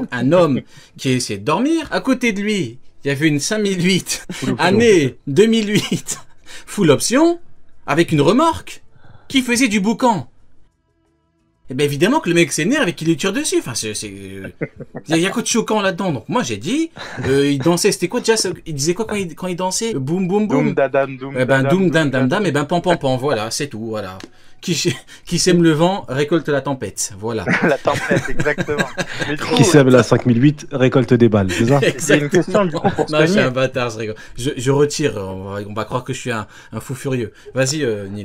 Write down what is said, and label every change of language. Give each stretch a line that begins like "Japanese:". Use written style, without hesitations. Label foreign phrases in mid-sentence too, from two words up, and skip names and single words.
French: Donc, un homme qui essayait de dormir. À côté de lui, il y avait une 5008, année 2008, full option, avec une remorque, qui faisait du boucan. Et bien évidemment que le mec s'énerve et qu'il lui tire dessus. Enfin, il y a quoi de choquant là-dedans. Donc moi j'ai dit, il dansait, c'était quoi déjà? Il disait quoi quand il dansait? Boum boum boum. Doom dadam, doom Eh ben dadam, doum dam dam dadam. dam, et ben pam pam pam, voilà, c'est tout, voilà. Qui sème le vent récolte la tempête, voilà. La tempête, exactement. Mais du coup, Qui sème la 5008 récolte des balles, c'est ça? j'ai une question du coup pour Non, je suis un Sony. bâtard, je rigole. Je retire, on va croire que je suis un fou furieux. Vas-y, Neil.